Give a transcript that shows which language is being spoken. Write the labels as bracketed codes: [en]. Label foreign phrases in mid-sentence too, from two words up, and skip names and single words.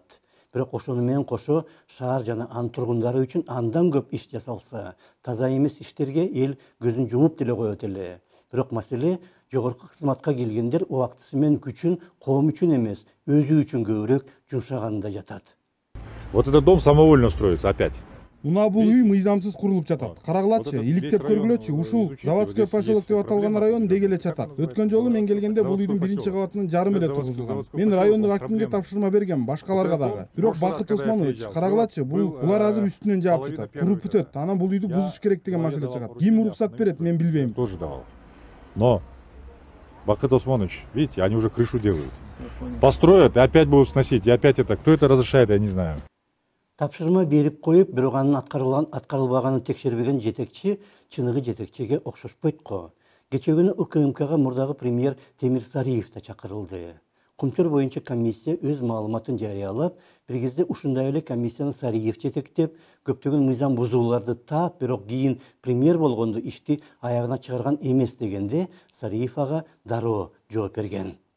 [ky] Бирок ошону менен кошо шаар жана анын тургундары үчүн андан көп иш жасалса, таза эмес иштерге эл көзүн жумуп деле коет эле. Бирок маселе жогорку кызматка келгендер убактысы менен күчүн коом үчүн эмес, өзү үчүн көбүрөөк жумшаганында жатат. [ru] Вот этот дом самовольно строится опять. [ky] Мына бул үй мыйзамсыз курулуп жатат. Карагылачы, иликтеп көргүлөчү, ушул Заводской поселок деп аталган район деги эле жатат. Өткөн жолу мен келгенде бул үйдүн биринчи кабатынын жарымы эле тургузулган. Мен райондук актимге тапшырма бергем, башкаларга дагы. Бирок Бакыт Осмонович, карагылачы, булар азыр үстүнөн жаап жатат. Куруп бүтөт, анан бул үйдү бузуш керек деген маселе чыгат. Ким уруксат берет, мен билбейм. [ru] Тоже давал. Но Бакыт Осмонович, видите, они уже крышу делают. Построят и опять будут сносить. И опять это, кто это разрешает, я не знаю. [ky] Тапшырма берип коюп, бирок анын аткарылбаганын текшербеген жетекчи чыныгы жетекчиге окшошпойт го. Кечээ күнү УКМКга мурдагы премьер Темир Сариев да чакырылды. Кумтөр боюнча комиссия өз маалыматын жарыялап, бир кезде ушундай эле комиссияны Сариев жетектеп, көптөгөн мыйзам бузууларды таап, бирок кийин премьер болгондо ишти аягына чыгарган эмес дегенде Сариев ага дароо жооп берген.